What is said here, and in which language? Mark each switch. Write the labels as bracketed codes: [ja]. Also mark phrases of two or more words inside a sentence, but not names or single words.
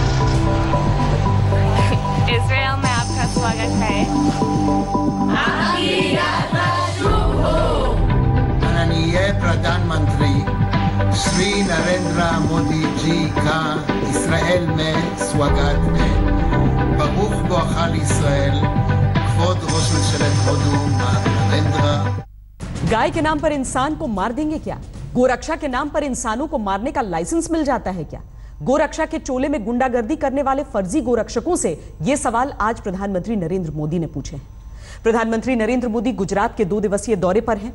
[hi] इजरायल में आपका स्वागत है। आपकी यात्रा शुभ हो। माननीय प्रधानमंत्री श्री नरेंद्र मोदी जी का इजरायल में स्वागत है। [he] ברוך בואך לישראל, כבוד ראש ממשלת הודו מר नरेंद्र। [hi] गाय के नाम पर इंसान को मार देंगे क्या? गोरक्षा के नाम पर इंसानों को मारने का लाइसेंस मिल जाता है क्या? गोरक्षा के चोले में गुंडागर्दी करने वाले फर्जी गोरक्षकों से यह सवाल आज प्रधानमंत्री नरेंद्र मोदी ने पूछे हैं। प्रधानमंत्री नरेंद्र मोदी गुजरात के 2 दिवसीय दौरे पर हैं।